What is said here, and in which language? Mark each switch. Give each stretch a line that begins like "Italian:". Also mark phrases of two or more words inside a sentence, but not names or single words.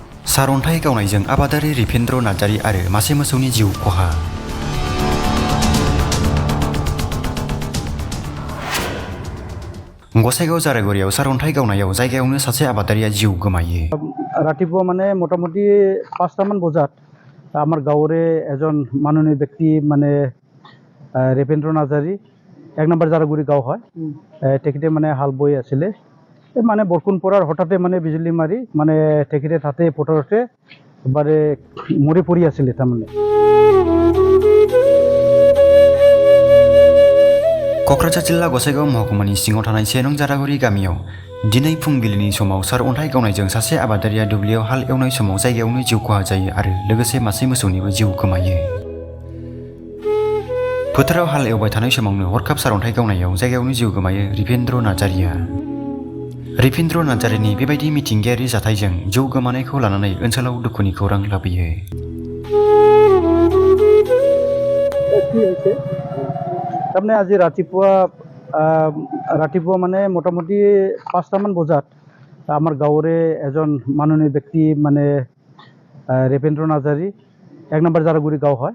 Bodo: सारअन्थाइ गावनायजों आबादारि रिपेन्द्र नार्जारि आरो मासे मोसौनि जिउ खहा। गसाइगाव जारागुरियाव सारअन्थाइ गावनायाव जायगायावनो सासे आबादारिया जिउ गोमायो।
Assamese: रातिपुवा মানে মোটামুটি 5টামান বজাত আমার গাঁৱৰে এজন মাননীয় ব্যক্তি মানে ৰিপেন্দ্ৰ নাৰ্জাৰি 1 নম্বৰ জাৰাগুৰি গাঁও হয়। তেখেতে মানে হাল বৈ আছিলে, মানে বৰষুণ পৰাৰ হঠাতে মানে বিজুলী মাৰি মানে তেখেতে তাতে পথাৰতে এবাৰে মৰি পৰি আছিলে। তাৰমানে
Bodo: क'क्राझार जिल्ला गसाइगाव महकुमानि सिङाव थानाय 1 नं जारागुरि गामियाव दिनै फुंबिलिनि समाव सारअन्थाइ गावनायजों सासे आबादारिया दुब्लियाव हाल एवनाय समाव जायगायावनो जिउ खहा जायो आरो लोगोसे मासे मोसौनिबो जिउ गोमायो। फोथाराव हाल एवबाय थानाय समावनो हरखाब सारअन्थाइ गावनायाव जायगायावनो जिउ गोमायो रिपेन्द्र नार्जारिया। रिपेन्द्र नार्जारिनि बेबायदि मिथिंगायारि जाथायजों जिउ गोमानायखौ लानानै ओनसोलाव दुखुनि खौरां लाबोयो।
Assamese: তাৰমানে আজি ৰাতিপুৱা মানে মোটামুটি 5টামান বজাত আমাৰ গাঁৱৰে এজন মাননীয় ব্যক্তি মানে ৰিপেন্দ্ৰ নাৰ্জাৰি 1 নম্বৰ জাৰাগুৰি গাঁও হয়।